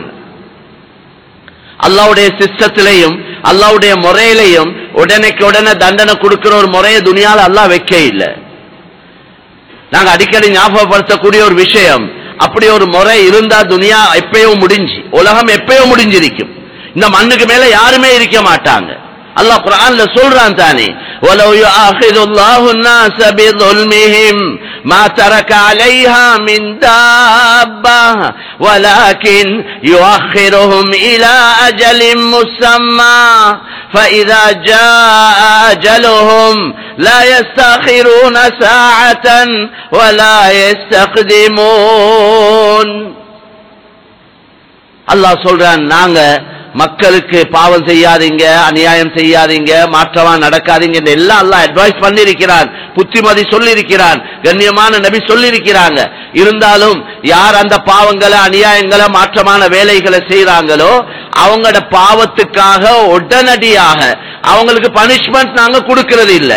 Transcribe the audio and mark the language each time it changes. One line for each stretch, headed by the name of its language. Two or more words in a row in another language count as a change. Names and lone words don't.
Tamil: அல்லாஹ்வுடைய சிஸ்டத்திலையும் அல்லாஹ்வுடைய முறையிலையும் உடனேக்கு உடனே தண்டனை கொடுக்கிற ஒரு முறையை துனியால அல்லாஹ் வைக்க இல்லை. நாங்க அடிக்கடி ஞாபகப்படுத்தக்கூடிய ஒரு விஷயம், அப்படி ஒரு முறை இருந்தா துனியா எப்பயோ முடிஞ்சு, உலகம் எப்பயோ முடிஞ்சிருக்கும், இந்த மண்ணுக்கு மேல யாருமே இருக்க மாட்டாங்க. அல்லாஹ் குர்ஆன்ல சொல்றான் தானே,
Arabic: ولو يؤاخذ الله الناس بظلمهم ما ترك عليها من دابة ولكن يؤخرهم إلى أجل مسمى فإذا جاء أجلهم لا يستأخرون ساعة ولا يستقدمون.
Tamil: அல்லாஹ் சொல்றான், நாங்க மக்களுக்கு பாவம் செய்யாதீங்க, அநியாயம் செய்யாதீங்க, மாற்றமா நடக்காதீங்க எல்லாம் அல்லாஹ் அட்வைஸ் பண்ணிருக்கிறான், புத்திமதி சொல்லிருக்கிறான், கண்ணியமான நபி சொல்லிருக்கிறாங்க. இருந்தாலும் யார் அந்த பாவங்களை அநியாயங்களை மாற்றமான வேலைகளை செய்யறாங்களோ அவங்களோட பாவத்துக்காக உடனடியாக அவங்களுக்கு பனிஷ்மெண்ட் நாங்க கொடுக்கிறது இல்லை.